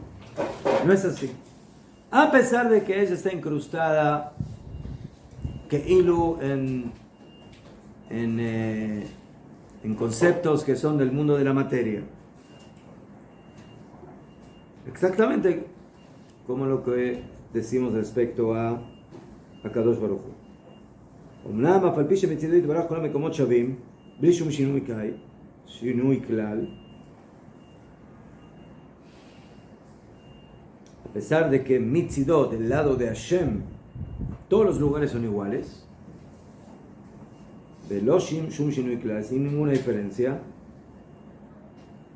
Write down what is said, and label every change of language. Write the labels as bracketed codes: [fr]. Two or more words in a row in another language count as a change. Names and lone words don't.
[es] A pesar de que ella está incrustada, que ilu en conceptos que son del mundo de la materia. Exactamente como lo que decimos respecto a [he] קדוש ברוך הוא. אומנם אף על פי שמצידו יתברך כל המקומות שווים, בלי שום שינוי כלל, [es] a pesar de que Mitzidot, del lado de Hashem, todos los lugares son iguales, sin ninguna diferencia,